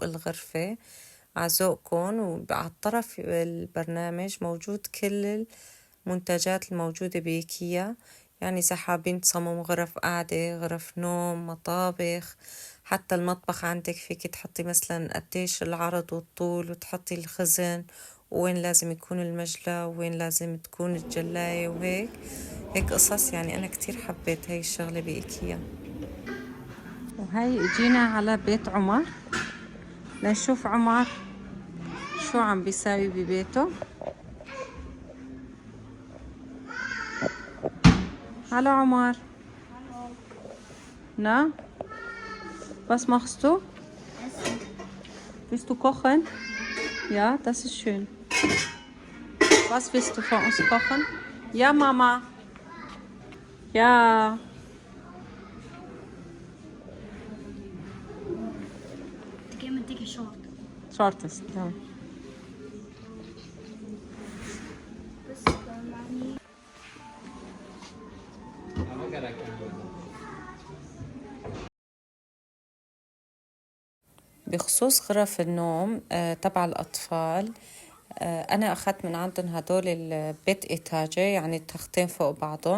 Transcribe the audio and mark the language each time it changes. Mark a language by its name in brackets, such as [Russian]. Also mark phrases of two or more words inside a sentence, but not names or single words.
[Arabic] الغرفة على ذوقكن، وعلى الطرف البرنامج موجود كل المنتجات الموجودة بإيكيا، يعني إذا حابين تصمموا غرف قعدة، غرف نوم، مطابخ، حتى المطبخ عندك فيك تحطي مثلا قديش العرض والطول وتحطي الخزن وين لازم يكون المجلى وين لازم تكون الجلاية هيك قصص. يعني أنا كتير حبيت هاي الشغلة بإيكيا. وهي اجينا على بيت عمر لنشوف عمر شو عم بيساوي ببيته. [German] Hallo Omar. Na? Was machst du? Essen. Willst du kochen? Ja, das ist schön. Was willst du für uns kochen? Ja, Mama. Ja. Gib mir dicke Short. Shortest, ja. [Arabic] بخصوص غرف النوم تبع الأطفال، أنا أخذت من عندهم هدول البيت إيتاجي، يعني تختين فوق بعضهم.